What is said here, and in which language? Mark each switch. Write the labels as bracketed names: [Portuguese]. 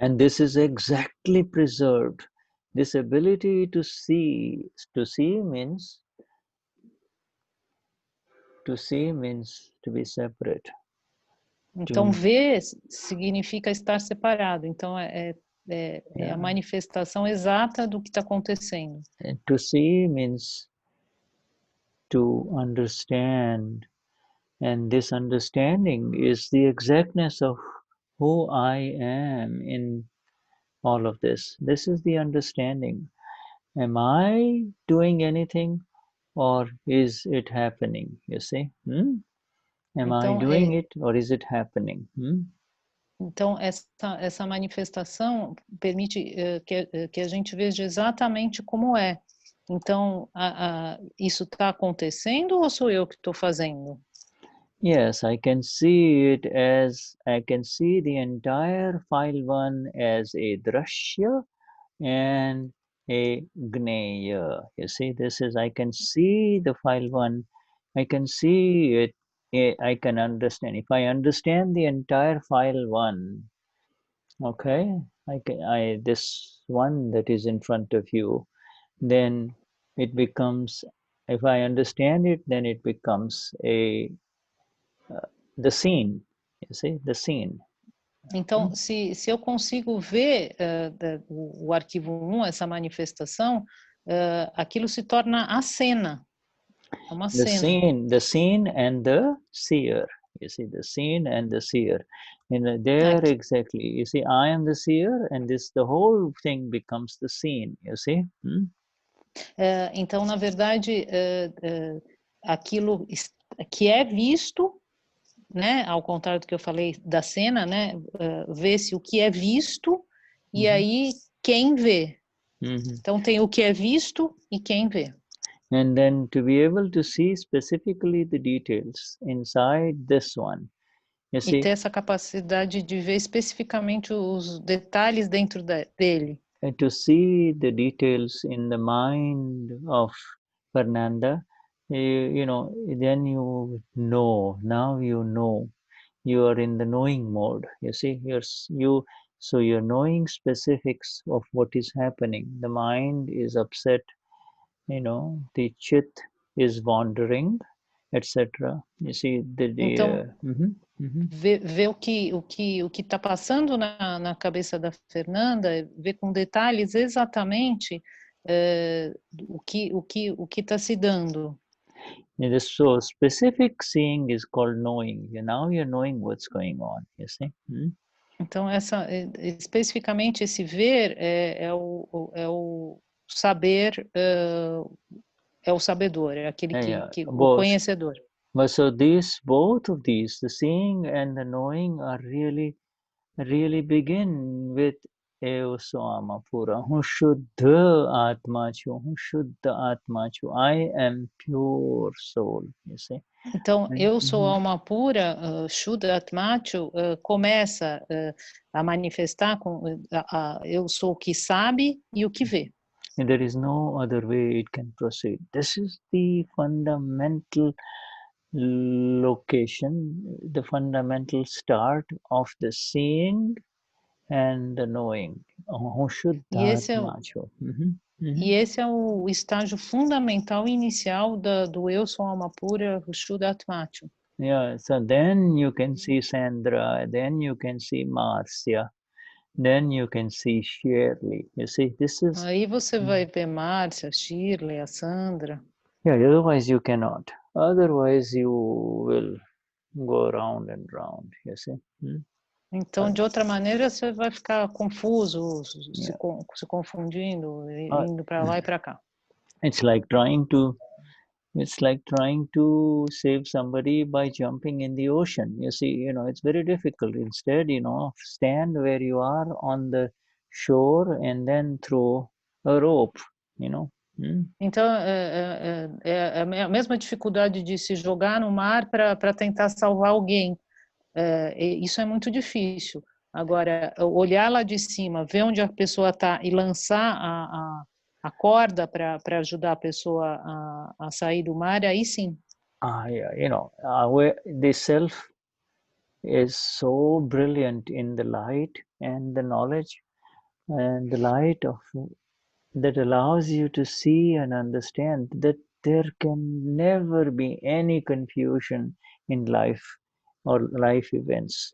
[English] And this is exactly preserved. This ability to see means to be separate. [Portuguese] Então, ver significa estar separado. Então, é a manifestação exata do que está acontecendo. [English] And to see means to understand. And this understanding is the exactness of who I am in all of this. This is the understanding. Am I doing anything, or is it happening? You see? Am I doing it, or is it happening? [Portuguese] Então, essa manifestação permite que a gente veja exatamente como é. Então, isso está acontecendo ou sou eu que estou fazendo? [English] Yes, I can see it as, I can see the entire file 1 as a drashya and a gneya. You see, this is, I can see the file 1, I can see it, I can understand. If I understand the entire file 1, okay, this one that is in front of you, then it becomes, if I understand it, then it becomes the scene, you see, the scene. [Portuguese] Então, se eu consigo ver o arquivo 1, essa manifestação, aquilo se torna a cena. É uma cena. [English] The scene and the seer. You see, the scene and the seer. And there exactly, you see, I am the seer, and the whole thing becomes the scene, you see. [Portuguese] Então, na verdade, aquilo que é visto, né, ao contrário do que eu falei da cena, né, vê-se o que é visto e aí quem vê. Então, tem o que é visto e quem vê. [English] And then to be able to see specifically the details inside this one. You see, [Portuguese] e ter essa capacidade de ver especificamente os detalhes dentro dele. [English] And to see the details in the mind of Fernanda, you know, then you know, now you know, you are in the knowing mode. You see, so you're knowing specifics of what is happening. The mind is upset, you know, the chit is wandering, etc. You see, [Portuguese] Então, ver o que está passando na cabeça da Fernanda, ver com detalhes exatamente o que está se dando. [English] So specific seeing is called knowing. Now you're knowing what's going on. You see. [Portuguese] Então especificamente esse ver é o saber, é o sabedor, é aquele o conhecedor. [English] But so both of these, the seeing and the knowing, are really begin with Eva Swama Pura. [Gujarati] Hu Shuddha Atma Chu, Hu Shuddha Atma Chu. [English] I am pure soul. You see. [Portuguese] Então, eu sou alma pura, [Gujarati] Shuddha Atma Chu, [Portuguese] começa a manifestar com eu sou o que sabe e o que vê. [English] And there is no other way it can proceed. This is the fundamental location, the fundamental start of the seeing and the knowing. [Portuguese] E esse é, [Sanskrit] Vishuddhatma. [Portuguese] e esse é o estágio fundamental e inicial do eu sou alma pura, Vishuddhatma. [English] Yeah, so then you can see Sandra, then you can see Marcia, then you can see Shirley. You see, this is... [Portuguese] Aí você vai ver Márcia, Shirley, a Sandra. [English] Yeah, otherwise you cannot. Otherwise you will go round and round, you see. [Portuguese] Então, de outra maneira, você vai ficar confuso, se confundindo, indo para lá e para cá. [English] It's like trying to save somebody by jumping in the ocean. You see, it's very difficult. Instead, stand where you are on the shore and then throw a rope, [Portuguese] Então, é a mesma dificuldade de se jogar no mar para tentar salvar alguém. Isso é muito difícil. Agora, olhar lá de cima, ver onde a pessoa está e lançar a corda para ajudar a pessoa a sair do mar, aí sim. [English] Yeah, the self is so brilliant in the light and the knowledge and the light that allows you to see and understand that there can never be any confusion in life or life events.